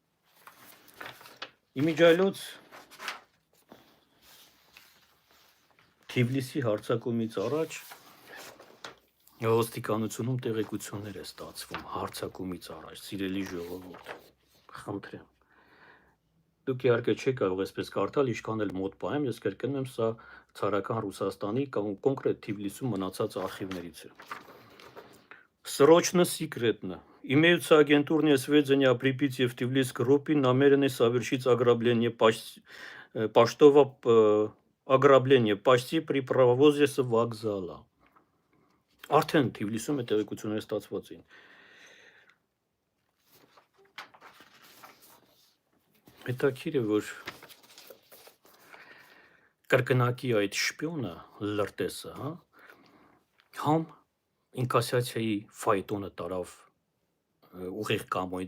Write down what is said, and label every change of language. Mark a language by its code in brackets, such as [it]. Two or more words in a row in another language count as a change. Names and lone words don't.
[hy] Իմիջայլոց Թիֆլիսի հարձակումից առաջ ոստիկանությունում տեղեկություններ է ստացվում հարձակումից առաջ, սիրելի ժողովուրդ, խնդրեմ։ Դուք իհարկե չեք կարող այսպես կարդալ, ինչքան էլ մոտ պահեմ, ես կրկնում եմ, սա ցարական Ռուսաստանի կամ կոնկրետ Թիֆլիսում մնացած արխիվներից է։ [ru] Срочно секретно. Имеются агентурные сведения о Припяти в Тбилисской группе, намерены совершить ограбление поштового ограбление почти при провозе с вокзала. [hy] Արդեն Թիֆլիսում է տեղեկությունները ստացված էին։ Հետաքրքիր է, որ կրկնակի այդ շպիոնը, լրտեսը, հա, համ ինկասացիայի ֆայտոնը տարավ ուղիղ Կամոյի